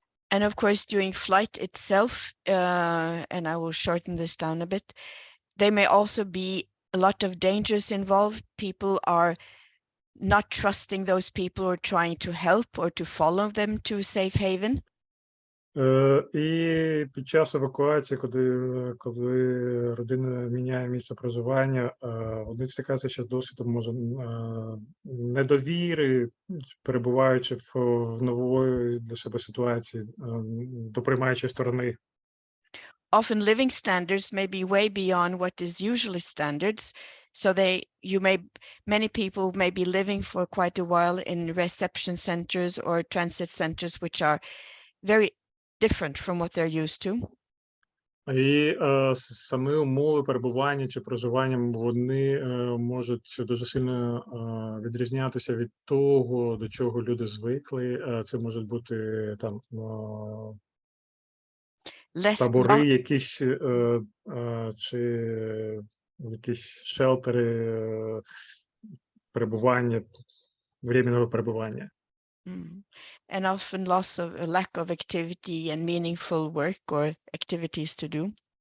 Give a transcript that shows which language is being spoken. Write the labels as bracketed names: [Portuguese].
[English] And of course, during flight itself, and I will shorten this down a bit, there may also be a lot of dangers involved. People are not trusting those people or trying to help or to follow them to a safe haven. [Ukrainian] І під час евакуації, коли родина міняє місце проживання, вони стикаються ще з досвідом, може, недовіри, перебуваючи в нової для себе ситуації, до приймаючої сторони. [English] Often living standards may be way beyond what is usually standards. So many people may be living for quite a while in reception centers or transit centers, which are very different from what they're used to. [Ukrainian] І самі умови перебування чи проживання, вони можуть дуже сильно відрізнятися від того, до чого люди звикли. Це можуть бути там [English] Less [Ukrainian] табори якісь чи якісь шелтери перебування, временного перебування. [English] And often loss of a lack of activity and meaningful work or activities to do.